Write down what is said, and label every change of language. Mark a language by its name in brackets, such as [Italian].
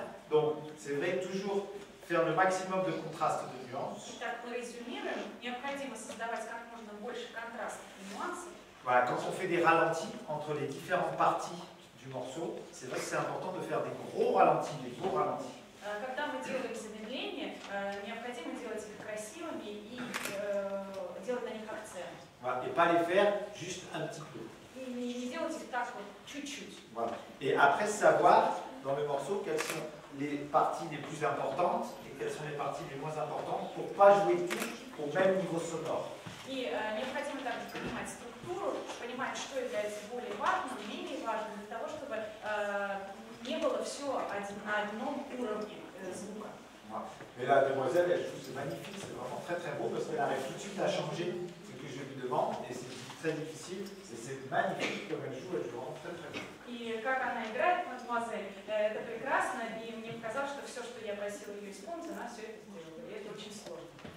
[French] Donc, c'est vrai, toujours faire le maximum de contraste de nuances. [Russian] Итак, мы резюмируем. Необходимо создавать как можно больше контрастов и нюансов. [French] Voilà, quand on fait des ralentis entre les différentes parties du morceau, c'est vrai que c'est important de faire des gros ralentis, des beaux ralentis. [Russian] Когда мы делаем замедление, необходимо делать их красивыми и делать на них акцент. [French] Voilà, et pas les faire juste un petit peu. [Russian] И не делать их так вот, чуть-чуть. [French] Voilà. Et après, savoir dans le morceau quelles sont les parties les plus importantes et quelles sont les parties les moins importantes pour ne pas jouer tout au même niveau sonore. [Russian] И необходимо также понимать структуру, понимать, что является более важным, менее важным, для того, чтобы не было все на одном уровне звука. [French] Mais la demoiselle, elle joue, c'est magnifique, c'est vraiment très très beau parce qu'elle arrive tout de suite à changer ce que je lui demande et c'est très difficile. C'est magnifique comme elle joue vraiment très très bien. [Russian] И как она играет, мадемуазель, это прекрасно, и мне показалось, что все, что я просила ее исполнить, она все это сделала, и это очень сложно.